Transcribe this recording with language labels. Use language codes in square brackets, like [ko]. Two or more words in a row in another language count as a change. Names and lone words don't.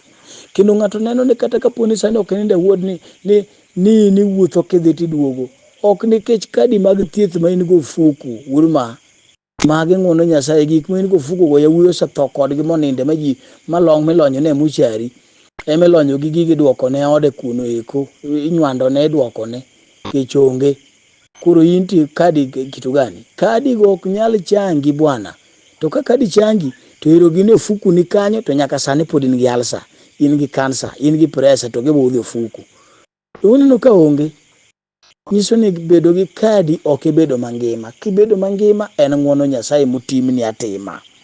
[luo] Kendo ng'ato neno ni kata kaponi sani ok ninde wuod ni wuotho kidhi tiduogo, ok nikech kadi mag thieth ma in go fuku urma mage ng'wono Nyasaye. Gik ma in go fuku go yawuoyi osetho kodgi moninde ma ji malong milonyo ne muchari emelonyo gi gigi duoko ne ode kuno eko, inywando ne duoko ne kech onge. Koro inti kadi kitu gani? Kadi go ok nyal changi bwana. To ka kadi changi to ero gine fuku ni kanyo, to nyaka sani pod in gi alsa, in gi kansa, in gi presa, to gibudhi fuku. To uneno ka onge. Nyiso ni bedo gi kadi ok ibedo mangima. Kibedo mangima en ng'wono Nyasaye motimni atima.